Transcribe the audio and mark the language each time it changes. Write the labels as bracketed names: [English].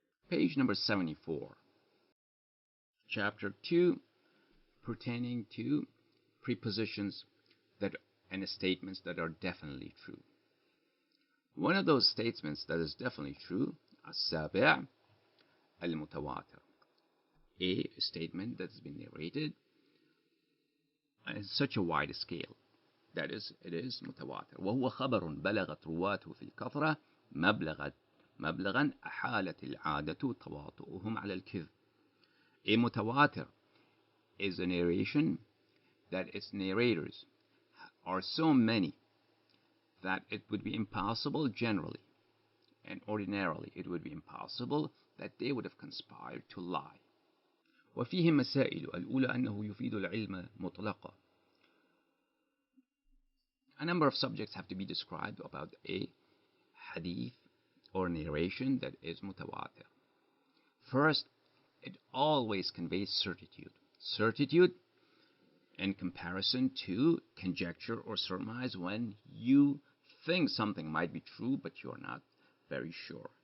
[English] Page number 74. Chapter 2, pertaining to prepositions that and statements that are definitely true. One of those statements that is definitely true, as-sabi' al-mutawatir, a statement that has been narrated on such a wide scale. That is, it is mutawatir. [Arabic] وهو خبر بلغت رواته في الكثرة مبلغا أحالت العادة تواطؤهم على الكذب. [English] A mutawatir is a narration that its narrators are so many that it would be impossible generally and ordinarily it would be impossible that they would have conspired to lie. [Arabic] وفيه مسائل الأولى أنه يفيد العلم مطلقا. [English] A number of subjects have to be described about a hadith or narration that is mutawatir. First, it always conveys certitude. Certitude in comparison to conjecture or surmise when you think something might be true but you're not very sure.